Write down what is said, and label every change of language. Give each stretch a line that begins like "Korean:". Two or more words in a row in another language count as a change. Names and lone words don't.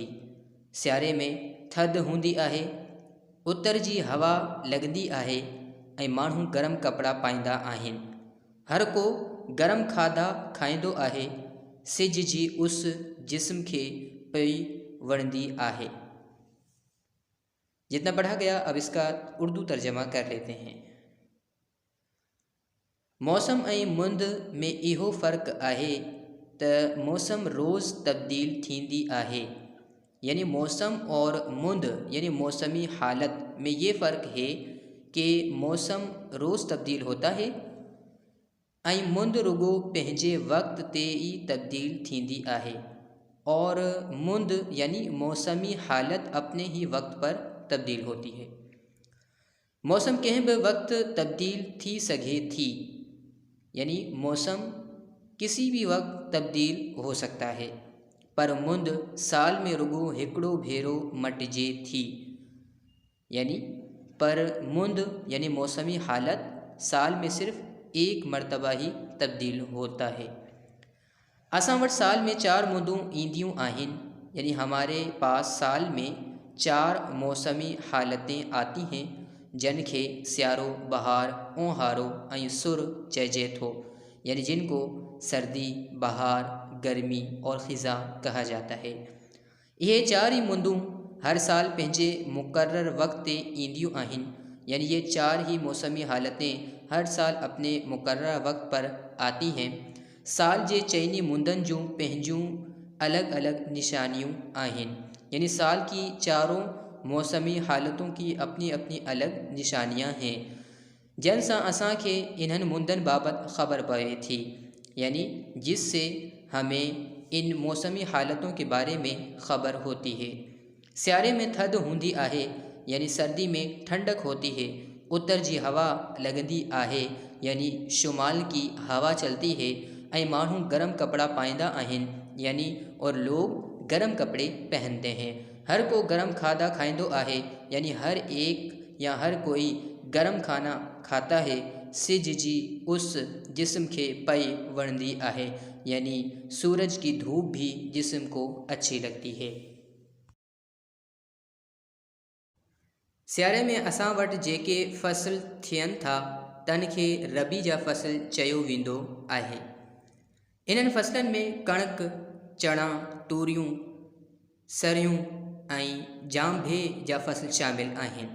Sindhi: सियारे में थधि हूंदी आहे, उतर जी हवा लॻंदी आहे ऐं माण्हू गरम कपिड़ा पाईंदा आहिनि। हर को गरम खाधा खाईंदो आहे। सिज जी उस जिस्म खे पई वणंदी आहे।
Urdu: جتنا پڑھا گیا اب اس کا اردو ترجمہ کر لیتے ہیں.
Sindhi: मौसम ऐं मुंद में इहो फ़र्क़ु आहे त मौसम रोज़ तब्दील थींदी आहे,
Urdu: یعنی موسم اور مند یعنی موسمی حالت میں یہ فرق ہے کہ موسم روز تبدیل ہوتا ہے
Sindhi: ऐं मुंद रुगो पंहिंजे वक़्त ते ई तब्दील थींदी आहे,
Urdu: اور مند یعنی موسمی حالت اپنے ہی وقت پر تبدیل ہوتی ہے.
Sindhi: मौसम कंहिं भी वक्त तब्दील थी सके थी,
Urdu: یعنی موسم کسی بھی وقت تبدیل ہو سکتا ہے,
Sindhi: पर मुंद साल में रुगो हिकिड़ो भेरो मटिजे थी,
Urdu: یعنی پر مند یعنی موسمی حالت سال میں صرف ایک مرتبہ ہی تبدیل ہوتا ہے.
Sindhi: असां वटि साल में 4 मुंदूं ईंदियूं आहिनि,
Urdu: یعنی ہمارے پاس سال میں 4 موسمی حالتیں آتی ہیں,
Sindhi: जिन खे सियारो, बहार, ऊंहारो ऐं सुर चइजे थो,
Urdu: یعنی جن کو سردی، بہار، گرمی اور خزاں کہا جاتا ہے.
Sindhi: ये 4 ही मुंदूं हर साल पंहिंजे मुक़र्रर वक़्त ते ईंदियूं आहिनि,
Urdu: یعنی یہ 4 ہی موسمی حالتیں ہر سال اپنے مقرر وقت پر آتی ہیں.
Sindhi: साल जे चइनी मुंदनि जूं पंहिंजूं अलॻि अलॻि निशानियूं आहिनि,
Urdu: یعنی سال کی چاروں موسمی حالتوں کی اپنی اپنی الگ نشانیاں ہیں,
Sindhi: जिन सां असांखे इन्हनि मुंदनि बाबति ख़बर पवे थी,
Urdu: یعنی جس سے ہمیں ان موسمی حالتوں کے بارے میں خبر ہوتی ہے.
Sindhi: सियारे में थधि हूंदी आहे,
Urdu: یعنی سردی میں ٹھنڈک ہوتی ہے.
Sindhi: उत्तर जी हवा लॻंदी आहे,
Urdu: یعنی شمال کی ہوا چلتی ہے
Sindhi: ऐं माण्हू गरम कपड़ा पाईंदा आहिनि,
Urdu: یعنی اور لوگ گرم کپڑے پہنتے ہیں.
Sindhi: हर को गरम खाधा खाईंदो आहे,
Urdu: یعنی ہر ایک یا ہر کوئی گرم کھانا کھاتا ہے.
Sindhi: सिज जी उस जिस्म खे पई वणंदी आहे,
Urdu: یعنی سورج کی دھوپ بھی جسم کو اچھی لگتی ہے.
Sindhi: सियारे में असां वटि जेके फसल थियनि था, तन खे रबी जा फसल चयो वेंदो आहे। इन्हनि फसलनि में कणक, चणा, तूरियूं, सरियूं ऐं जांभे जा फसल शामिल आहिनि।